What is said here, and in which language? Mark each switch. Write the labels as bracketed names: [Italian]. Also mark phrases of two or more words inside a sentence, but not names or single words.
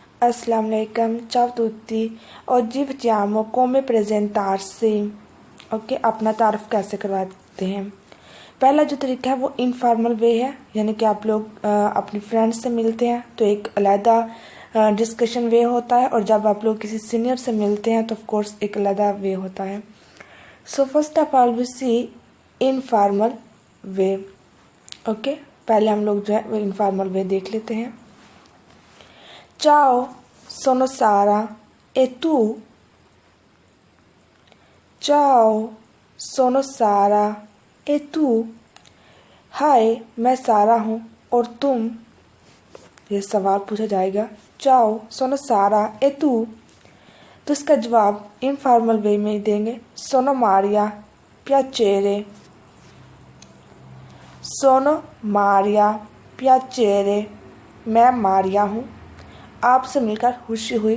[Arabic] السلام علیکم, [Italian] ciao a tutti. Oggi facciamo come presentarsi. [Urdu] اوکے اپنا تعارف کیسے کرواتے ہیں۔ پہلا جو طریقہ ہے وہ [English] informal way [Urdu] ہے، یعنی کہ آپ لوگ اپنی فرینڈز سے ملتے ہیں تو ایک علیحدہ [English] discussion way [Urdu] ہوتا ہے، اور جب آپ لوگ کسی سینیئر سے ملتے ہیں تو [English] of course [Urdu] ایک علیحدہ وے ہوتا ہے. [English] So first of all we see informal way. [Urdu] اوکے پہلے ہم لوگ جو ہے وہ [English] informal way [Urdu] دیکھ لیتے ہیں. [Italian] Ciao, sono Sara. E tu? Ciao, sono Sara. E tu? [Urdu] ہائے میں سارہ ہوں اور تم. یہ سوال پوچھا جائے گا. [Italian] Ciao sono Sara e tu, [Urdu] تو اس کا جواب [English] informal way [Urdu] میں ہی دیں گے. [Italian] Sono Maria piacere. Sono Maria piacere, [Urdu] میں ماریہ ہوں، آپ سے مل کر خوشی ہوئی.